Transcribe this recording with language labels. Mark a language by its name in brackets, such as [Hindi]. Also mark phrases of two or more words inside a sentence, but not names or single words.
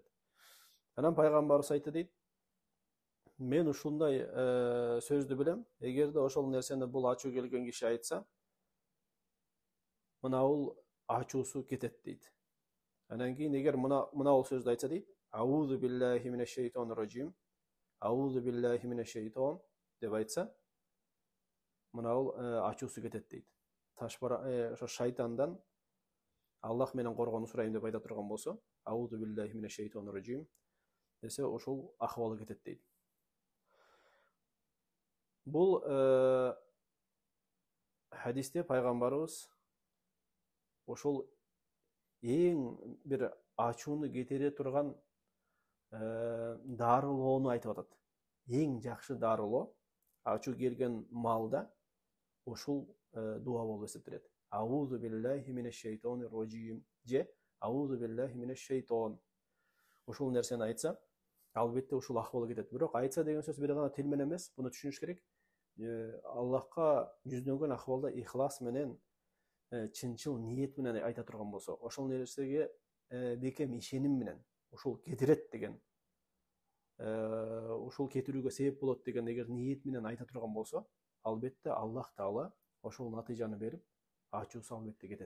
[Kyrgyz] Анан пайгамбарыбыз айтты дейт: "Мен ушундай сөздү билем, эгерде ошол нерсени бул ачуу келген киши айтса, мына бул ачуусу кетет" дейт. Анан кийин эгер мына бул сөздү айтса дейт: [Arabic] "أعوذ بالله من الشيطان الرجيم، أعوذ بالله من الشيطان" [Kyrgyz] деп айтса, мына бул ачуусу кетет дейт. Ошо шайтандан Аллах менен коргонуу сурайм деп айта турган болсо, [Arabic] أعوذ بالله من الشيطان الرجيم [Kyrgyz] десе, ошол акыбалы кетет дейт. Бул хадисте пайгамбарыбыз ошол эң бир ачууну кетире турган дарылоону айтып атат. Эң жакшы дарылоо ачуу келген маалда ушул дуа болуп эсептелет. [Arabic] أعوذ بالله من الشيطان الرجيم / أعوذ بالله من الشيطان. [Kyrgyz] Ушул нерсени айтса, албетте ушул акыбалы кетет. Бирок айтса деген сөз бир гана тил менен эмес, буну түшүнүш керек. Аллахка жүздөнгөн акыбалда ихлас менен, чынчыл ниет менен айта турган болсо, ошол нерсеге бекем ишеним менен ушул кетирет деген, ушул кетирүүгө себеп болот деген эгер ниет менен айта турган болсо, албетте Аллах Таала ошол натыйжаны берип, ачуусу албетте кетет.